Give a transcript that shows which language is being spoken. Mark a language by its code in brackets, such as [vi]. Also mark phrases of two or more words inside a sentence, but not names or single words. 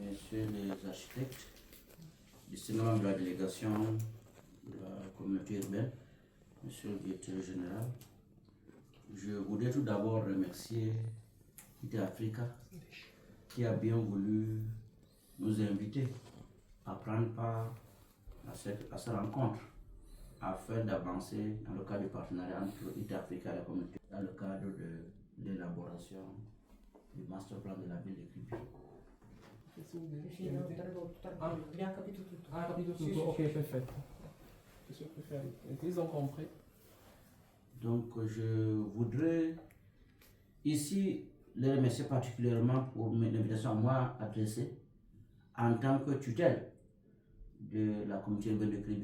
[fr] messieurs les architectes, distingués membres de la délégation de la communauté urbaine, monsieur le directeur général, je voudrais tout d'abord remercier IT Africa qui a bien voulu nous inviter à prendre part à cette rencontre afin d'avancer dans le cadre du partenariat entre IT Africa et la communauté dans le cadre de l'élaboration du [en] master plan [fr] de la ville de Kribi. [it] Abbiamo capito tutto. Ah, capito tutto? Sì, sì, Ok, sì. perfetto. [fr] Ils ont compris. Donc je voudrais ici les remercier particulièrement pour l'invitation à moi adressée en tant que tutelle de la communauté urbaine de Kribi.